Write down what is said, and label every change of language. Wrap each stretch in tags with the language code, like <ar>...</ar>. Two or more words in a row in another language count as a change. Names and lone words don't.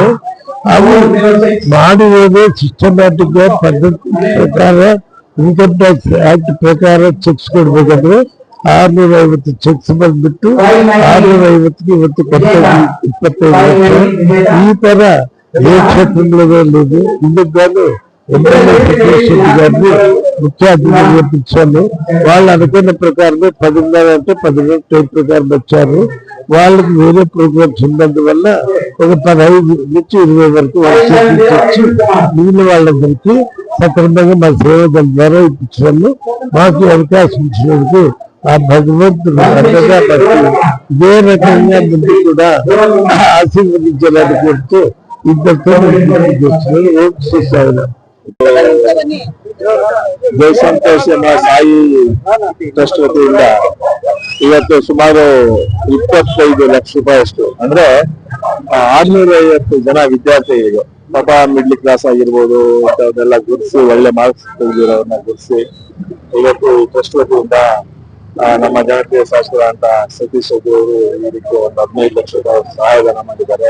<kn>ಅವು ಮಾಡಿರೋದು ಸಿಸ್ಟಮ್ಯಾಟಿಕ್ ಪದ್ಧತಿ ಪ್ರಕಾರ</kn> <en>Income Tax Act</en> <kn>ಪ್ರಕಾರ ಚೆಕ್ಸ್ ಕೊಡ್ಬೇಕಾದ್ರೆ 650 ಚೆಕ್ಸ್ ಬಂದ್ಬಿಟ್ಟು 650ಗೆ ಇವತ್ತು ಕೊಡ್ತಾ 25 ಲಕ್ಷ. ಈ ತರ ತಿಂಗಳಲ್ಲಿ</kn> <te>ఇందుకు ముఖ్య అతిథులు పంపించాము. వాళ్ళు అనుకున్న ప్రకారమే 10:30 అంటే 10 టైం ప్రకారం వచ్చారు. వాళ్ళకి వేరే ప్రోగ్రామ్స్ ఉన్నందువల్ల ఒక 15 నుంచి 20 వరకు వచ్చి మిగిలిన వాళ్ళందరికీ సక్రమంగా మా సేవల ద్వారా ఇప్పించాము. మాకు అవకాశం ఇచ్చినందుకు ఆ భగవంతుడు అంతగా ఇదే రకంగా ముందు కూడా ఆశీర్వదించాలని కోరుతూ ఇద్దరితో ఓం శ్రీ సాయిరామ్.</te> <kn>ಜೈ ಸಂತೋಷ ಸಾಯಿ ಟ್ರಸ್ಟ್ ವತಿಯಿಂದ ಇವತ್ತು ಸುಮಾರು 25 ಲಕ್ಷ ರೂಪಾಯಿಯಷ್ಟು, ಅಂದ್ರೆ 650 ಜನ ವಿದ್ಯಾರ್ಥಿಗಳಿಗೆ, ಪಾಪ</kn> <en>middle class</en> <kn>ಆಗಿರ್ಬೋದು ಇಂಥವನ್ನೆಲ್ಲ ಗುರುತಿಸಿ, ಒಳ್ಳೆ ಮಾರ್ಕ್ಸ್ ತೆಗೆದಿರೋರನ್ನ ಗುರುತಿಸಿ ಇವತ್ತು ಟ್ರಸ್ಟ್ ವತಿಯಿಂದ ನಮ್ಮ ಜನಪ್ರಿಯ ಶಾಸಕರ ಅಂತ ಸತೀಶ್ ಅವರು ಈ ರೀತಿ ಒಂದು 15 ಲಕ್ಷ ರೂಪಾಯಿ ಸಹಾಯಧನ ಮಾಡಿದ್ದಾರೆ.</kn>